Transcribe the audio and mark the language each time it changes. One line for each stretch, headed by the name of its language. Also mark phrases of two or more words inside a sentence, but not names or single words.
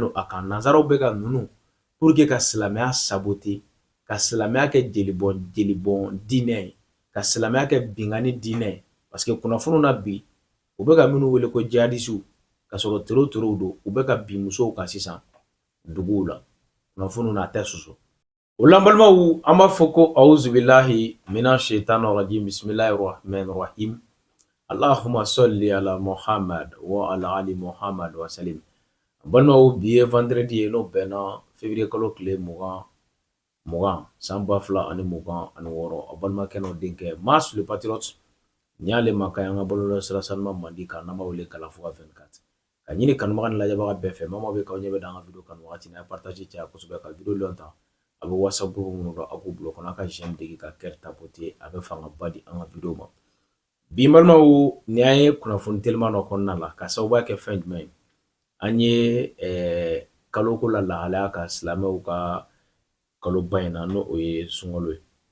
Bambara: don a kan nanzaraw bɛ ka ninnu
French: pour que
Bambara: ka silamɛya saboter ka silamɛya kɛ jelibɔn diinɛ ye ka silamɛya kɛ bingani diinɛ ye
French: parce que
Bambara: kunnafoniw na bi u bɛ ka minnu wele ko jihadistes ka sɔrɔ toro don u bɛ ka bin musow kan sisan duguw la kunnafoniw na a tɛ sɔsɔ o la n balimaw an b'a fɔ ko
Arabic: أعوذ بالله من الشيطان الرجيم بسم الله الرحمن الرحيم اللهم صل على محمد وعلى آل محمد وسلم.
Bambara: Balimaw bi ye vendredi ye n'o bɛnna février kalo tile 20 san 2026 a balimakɛ n'o denkɛ Mas le patriote ni y'ale makan an ka bɔlɔlɔ sira sanuma mandi kan n'an b'a wele Kalafuga 24 ka ɲini kanubaga ni lajɛbaga bɛɛ fɛ maa o maa bɛ k'aw ɲɛ bɛ d'an ka video kanu wagati n'a ye partage caya kosɛbɛ ka video lɔn ta a bɛ WhatsApp groupe minnu dɔn a k'u bila o kɔnɔ a ka j'aime degi ka
French: cœur tapoter
Bambara: a bɛ fangaba di an ka video ma bi n balimaw ni an ye kunnafoni teliman dɔ kɔnɔna la ka sababuya kɛ fɛn jumɛn ye an ye kaloko la lahalaya ka silamɛw ka kaloba in na n'o ye sunkalo ye